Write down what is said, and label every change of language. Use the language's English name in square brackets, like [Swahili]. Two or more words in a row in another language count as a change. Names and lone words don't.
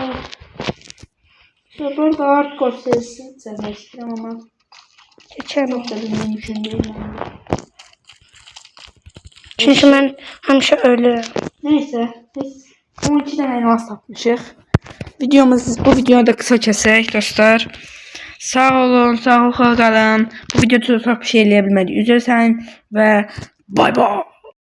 [Turkish] İşte burada hardcore serisi çekmek istiyorum ama Geçelim. çok da bilmeyi düşündüğüm Çünkü ben hemşe ölürüm. Neyse biz 12 tane elmas tapmışıq. Bu videoyu da kısa kəsək dostlar. [Azerbaijani] Sağ olun, sağ qalın. Bu videoda çox bir şey eləyə bilmədik. Üzr istəyirəm və [English] bay bay.